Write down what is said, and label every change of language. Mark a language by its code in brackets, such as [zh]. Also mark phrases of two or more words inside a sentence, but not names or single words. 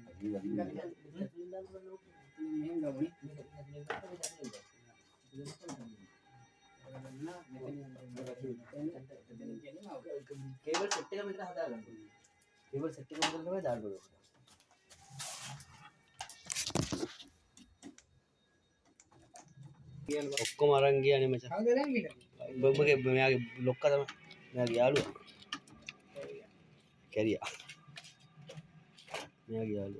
[si] මෙහෙන් ගමුනේ. [en] cable set [si] එක මෙතන හදාගන්න. [en] cable set [si] එක මොකද තමයි දාන්න ඕනේ. ඔක්කොම අරන් ගියානේ මචං. කවුද දැන් ගිහලා? බොම්බගේ මෙයාගේ ලොක්කා තමයි. මෙයාගේ යාළුවා. කැරියා. මෙයාගේ යාළුවා.